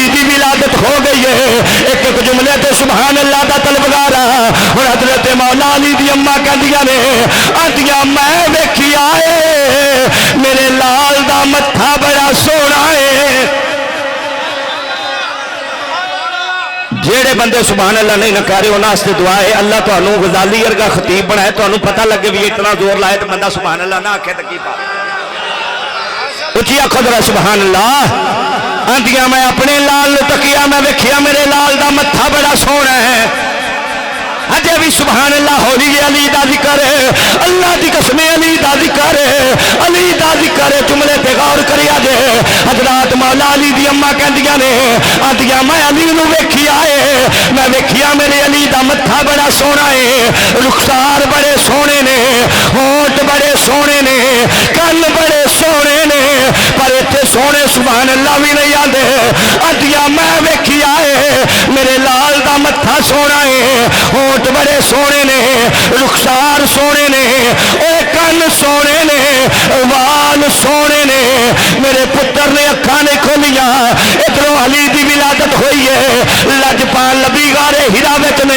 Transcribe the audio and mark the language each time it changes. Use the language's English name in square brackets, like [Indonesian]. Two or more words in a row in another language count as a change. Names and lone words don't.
[Punjabi] دی ولادت ہو گئی ہے، ایک ایک جملے تے [Arabic] سبحان اللہ [Punjabi] دا طلبگارا، اور حضرت مولا علی دی اماں کہندیاں نے آندیاں میں ویکھی آئے میرے لال دا متھا بڑا سونا ہے، جیڑے بندے [Arabic] سبحان اللہ [Punjabi] نہیں نہ کہہ رہے انہاں واسطے دعا ہے اللہ تانوں غزالی ورگا خطیب بنائے، تانوں پتہ لگے بھی اتنا زور لائے تو بندہ [Arabic] سبحان اللہ [Punjabi] نہ آکھے تے کی بات اچھی آکھو ذرا [Arabic] سبحان اللہ، [Punjabi] آندیاں میں اپنے لال نو تکیا میں ویکھیا میرے لال دا متھا بڑا سونا ہے، اجے بھی [Arabic] سبحان اللہ [Punjabi] ہولی علی دا ذکر ہے، اللہ دی قسم علی دا ذکر ہے، علی دا ذکر ہے، جملے تے غور کریا جے حضرات مولا علی دی اماں کہندیاں نے آندیاں میں علی نو ویکھی آئے میں ویکھیا میرے علی دا متھا بڑا سونا ہے، رخسار بڑے سونے نے، ہونٹ بڑے سونے نے، کن بڑے سونے نے، پر اتنے سونے [Arabic] سبحان اللہ [Punjabi] بھی نہیں آندے، آندیاں میں ویکھی آئے میرے لال دا متھا سونا ہے، ہونٹ بڑے سونے نے، رخسار سونے نے، اے کن سونے نے، وال سونے نے، میرے پتر نے اکھاں نے کھولیاں ادھروں علی دی ولادت ہوئی ہے، لجپال لبی غارے ہرا وچ نے